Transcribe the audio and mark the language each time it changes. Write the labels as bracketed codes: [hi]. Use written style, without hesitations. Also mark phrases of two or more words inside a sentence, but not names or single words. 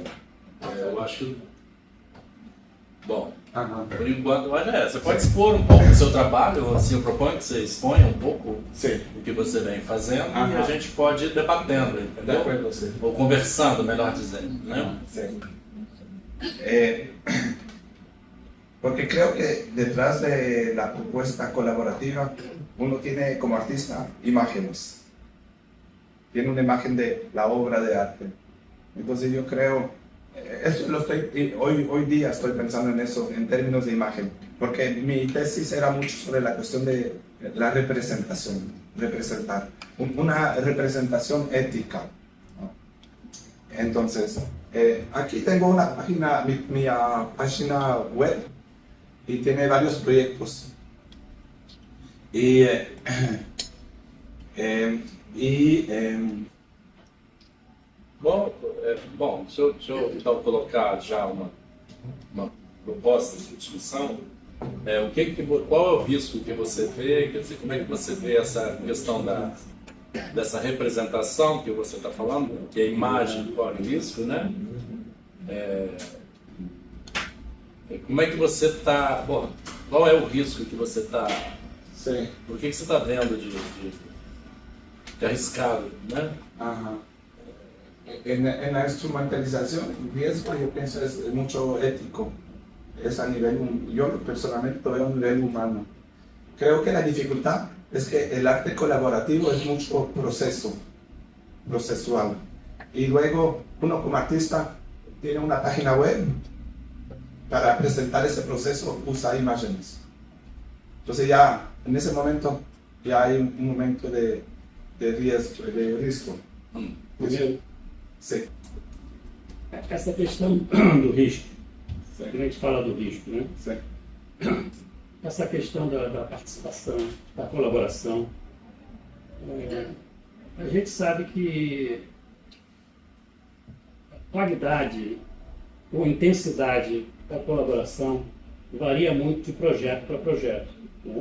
[pt] Eu acho... Bom, Aham. por enquanto, você pode expor um pouco do seu trabalho, assim, eu proponho que você exponha um pouco Sim. o que você vem fazendo e Aham. a gente pode ir debatendo, entendeu? [es] De acuerdo, sim. [pt] Ou conversando, melhor dizendo, né? [es] Sí. Porque creo que detrás de la propuesta colaborativa uno tiene como artista imágenes. Tiene una imagen de la obra de arte. Entonces yo creo, hoy día estoy pensando en eso en términos de imagen, porque mi tesis era mucho sobre la cuestión de la representación, representar, una representación ética, ¿no? Entonces, aquí tengo una página, mi página web, y tiene varios proyectos. [pt] Bom, deixa eu então colocar já uma proposta de discussão. Qual é o risco que você vê? Quer dizer, como é que você vê essa questão dessa representação que você está falando, que a imagem corre risco, né? Como é que você está... Qual é o risco que você está... Sim. O que você está vendo de arriscado, né? [es] Ajá. En la instrumentalización, el riesgo yo pienso es mucho ético, es a nivel, yo personalmente lo veo a nivel humano. Creo que la dificultad es que el arte colaborativo es mucho procesual. Y luego uno como artista tiene una página web, para presentar ese proceso usa imágenes. Entonces ya en ese momento ya hay un momento de risco. [pt] Sim. Essa questão do risco, a gente fala do risco, né? Sim. Essa questão da participação, da colaboração, a gente sabe que a qualidade ou intensidade da colaboração varia muito de projeto para projeto, né?